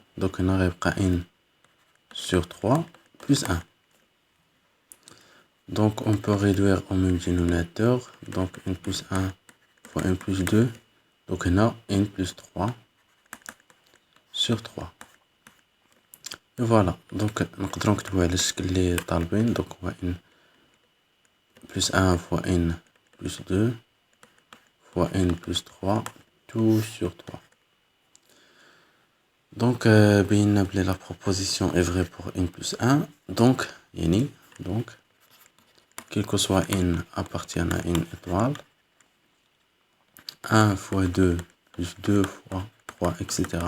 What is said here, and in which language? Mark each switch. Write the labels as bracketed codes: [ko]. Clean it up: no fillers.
[fr] Donc [ar] هنا غيبقى [fr] n sur 3 plus 1. Donc on peut réduire au même dénominateur. Donc n plus 1 fois n plus 2. Donc [ar] هنا [fr] n plus 3 sur 3. Et voilà, donc [ar] نقدروا نكتبوا على الشكل اللي طالبين. [fr] donc [ar] هو [fr] n plus 1 fois n plus 2 fois n plus 3 tout sur 3. Donc [ar] بينا بلي [fr] la proposition est vraie pour n plus 1. donc [ar] يعني [fr] donc quel que soit n appartient à n étoile 1 fois 2 plus 2 fois 3, etc.